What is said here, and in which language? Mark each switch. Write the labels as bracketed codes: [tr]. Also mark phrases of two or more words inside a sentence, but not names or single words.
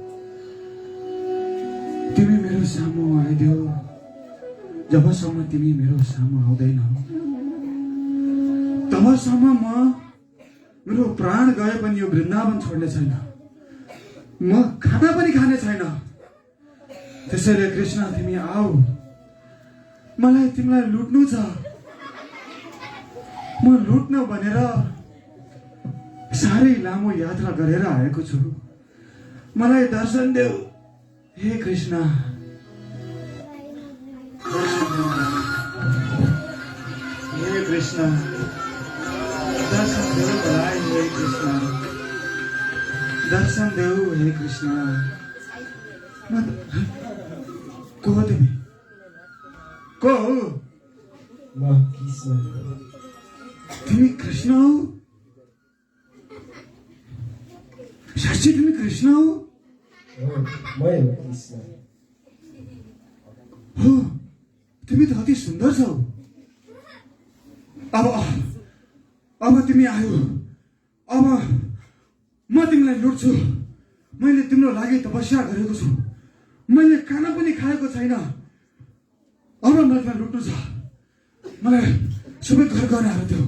[ne] तिमी मेरो सामु आइदेऊ जबसम्म तिमी मेरो सामु आउँदैनौ तबसम्म म मेरो प्राण गए पनि यो वृन्दावन छोड्ने छैन म खाना पनि खाने छैन त्यसैले कृष्ण तिमी आऊ मलाई तिमीलाई लुट्नु छ म लुट्न भनेर साह्रै लामो यात्रा गरेर आएको छु मलाई दर्शन देऊ हे कृष्ण हे कृष्ण दर्शन देऊ मलाई हे कृष्ण दर्शन देऊ हे कृष्ण को हो तिमी को हो म कृष्ण तिमी कृष्ण हो साँच्चै तिमी कृष्ण हो मै हो कृष्ण हो तिमी त अति सुन्दर छौ अब तिमी आयो अब म तिमीलाई लुट्छु मैले तिम्रो लागि तपस्या गरेको छु मैले खाना पनि खाएको छैन अब मलाई लुट्नु छ मलाई सबै घर गर्नेहरू थियो